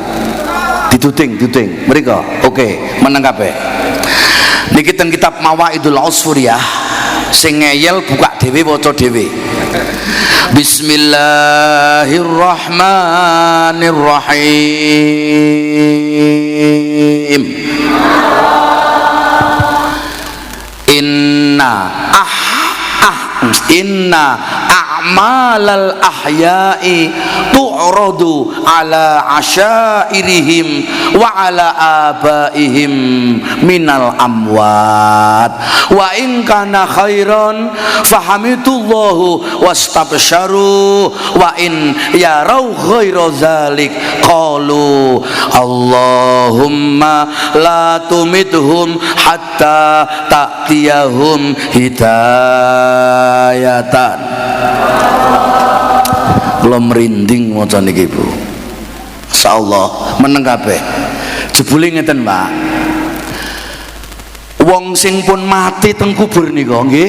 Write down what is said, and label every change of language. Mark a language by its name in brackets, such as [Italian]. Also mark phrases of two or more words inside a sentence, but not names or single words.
[Javanese] Dituting. Mriko. Oke, meneng kabeh. Niki teng kitab Mawaidul Usfuriyah sing ngeyel buka dhewe waca dhewe. [Arabic] Bismillahirrahmanirrahim. إن أعمال الأحياء تعرض على عشائرهم و على آبائهم من الأموات وإن كان خيرا فحمدوا الله واستبشروا وإن يروا غير ذلك قالوا اللهم لا تمتهم حتى تأتيهم هداية. [Javanese] Kula merinding maca niki Bu. Masyaallah meneng kabeh. Jebule ngeten, Pak. Wong sing pun mati teng kubur nika nggih.